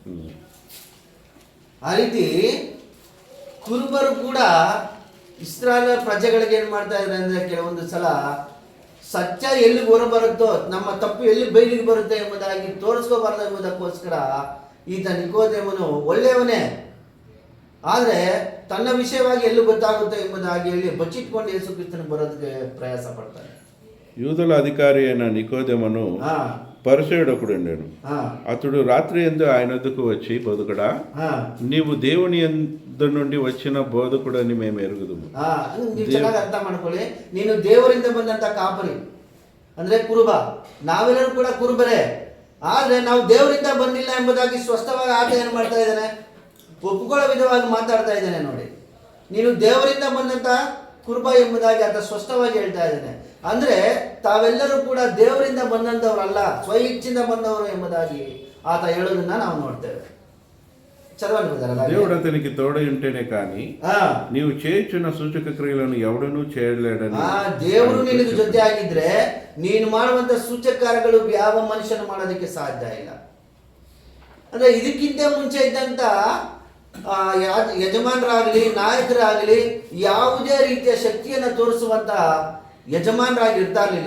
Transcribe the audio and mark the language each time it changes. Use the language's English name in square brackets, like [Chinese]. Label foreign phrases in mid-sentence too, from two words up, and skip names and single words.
[Kannada] ಆ ರೀತಿ ಕುರುಬರು ಕೂಡ ಇಸ್ರಾಯೇಲ್ ಪ್ರಜೆಗಳಿಗೆ ಏನ್ ಮಾಡ್ತಾ ಇದ್ದಾರೆ ಅಂದ್ರೆ ಕೆಲವೊಂದು ಸಲ ಸತ್ಯ ಎಲ್ಲಿ ಹೊರಬರುತ್ತೋ, ನಮ್ಮ ತಪ್ಪು ಎಲ್ಲಿ ಬಯಲಿಗೆ ಬರುತ್ತೆ ಎಂಬುದಾಗಿ ತೋರಿಸ್ಕೋಬಾರ್ದು ಎಂಬುದಕ್ಕೋಸ್ಕರ ಈತ ನಿಕೋದೇಮನು ಒಳ್ಳೆಯವನೇ, ಆದ್ರೆ ತನ್ನ ವಿಷಯವಾಗಿ ಎಲ್ಲಿ ಗೊತ್ತಾಗುತ್ತೆ ಎಂಬುದಾಗಿ ಹೇಳಿ ಬಚ್ಚಿಟ್ಕೊಂಡು ಯೇಸು ಕ್ರಿಸ್ತನ ಬರೋದಕ್ಕೆ ಪ್ರಯಾಸ ಪಡ್ತಾನೆ. [Telugu] యూదుల అధికారి అయిన నికోదేమును పరిసయ్యుడొకడుండెను. అతడు రాత్రి యందు ఆయన వద్దకు వచ్చి, బోధకుడా, నీవు దేవుని యొద్ద నుండి వచ్చిన బోధకుడని మేము ఎరుగుదుము. [Kannada] ಚೆನ್ನಾಗಿ ಅರ್ಥ ಮಾಡ್ಕೊಳ್ಳಿ. ನೀನು ದೇವರಿಂದ ಬಂದಂತ ಕಾಪರಿ ಅಂದ್ರೆ ಕುರುಬ, ನಾವೆಲ್ಲರೂ ಕೂಡ ಕುರುಬರೇ, ಆದ್ರೆ ನಾವು ದೇವರಿಂದ ಬಂದಿಲ್ಲ ಎಂಬುದಾಗಿ ಸ್ಪಷ್ಟವಾಗಿ ಆತ ಏನ್ ಮಾಡ್ತಾ ಇದ್ದಾನೆ, ಒಪ್ಪಿಕೊಳ್ಳೋ ವಿಧವಾಗಿ ಮಾತಾಡ್ತಾ ಇದ್ದಾನೆ. ನೋಡಿ, ನೀನು ದೇವರಿಂದ ಬಂದಂತ ಕುರುಬ ಎಂಬುದಾಗಿ ಆತ ಸ್ಪಷ್ಟವಾಗಿ ಹೇಳ್ತಾ ಇದ್ದಾನೆ. ಅಂದ್ರೆ ತಾವೆಲ್ಲರೂ ಕೂಡ ದೇವರಿಂದ ಬಂದಂತವರಲ್ಲ, ಸ್ವ ಇಚ್ಛೆಯಿಂದ ಬಂದವರು ಎಂಬುದಾಗಿ ಆತ ಹೇಳೋದನ್ನ ನಾವು ನೋಡ್ತೇವೆ. [Telugu] దేవుడు అతనికి తోడై ఉంటేనే కానీ నీవు చేయుచున్న సూచక క్రియలను ఎవడనూ చేయలేడని. [Kannada] ದೇವರು ನಿನಗೆ ಜೊತೆ ಆಗಿದ್ರೆ ನೀನು ಮಾಡುವಂತ ಸೂಚಕ ಕಾರ್ಯಗಳು ಯಾವ ಮನುಷ್ಯನು ಮಾಡೋದಕ್ಕೆ ಸಾಧ್ಯ ಇಲ್ಲ. ಅಂದ್ರೆ ಇದಕ್ಕಿಂತ ಮುಂಚೆ ಇದ್ದಂತ ಯಜಮಾನರಾಗಲಿ ನಾಯಕರಾಗಲಿ ಯಾವುದೇ ರೀತಿಯ ಶಕ್ತಿಯನ್ನು ತೋರಿಸುವಂತ ಯಜಮಾನರಾಗಿ ಇರ್ತಾ ಇರಲಿಲ್ಲ.